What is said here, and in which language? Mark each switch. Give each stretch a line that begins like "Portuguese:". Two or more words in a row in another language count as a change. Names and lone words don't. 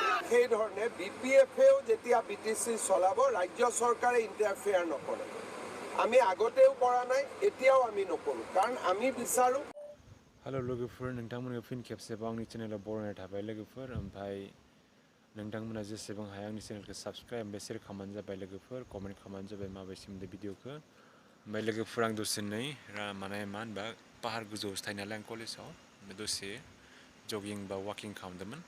Assamese: সেই ধৰণে BPF-এও যেতিয়া BTC চলাব ৰাজ্য চৰকাৰে ইণ্টাৰফেয়াৰ নকৰে। আমি আগতেও কৰা নাই, এতিয়াও আমি নকৰোঁ, কাৰণ আমি বিচাৰোঁ।
Bodo: हेलो लोगोफोर, नोंथांमोनखौ फिन खेबसेबाव आंनि चेनेलाव बरायनाय थाबाय लोगोफोर। ओमफ्राय नोंथांमोना जेसेबां हायो आंनि चेनेलखौ साबस्क्राइब ओमफ्राय शेयार खालामबानो जाबाय लोगोफोर, कमेन्ट खालामबानो जाबाय माबे सोमोन्दै भिडिअखौ। ओमफ्राय लोगोफोर आं दसे नै माने मा होनबा पाहार गोजौआवसो थायो नालाय आं कलेजाव, दसे जगिं बा वाकिं खालामदोंमोन।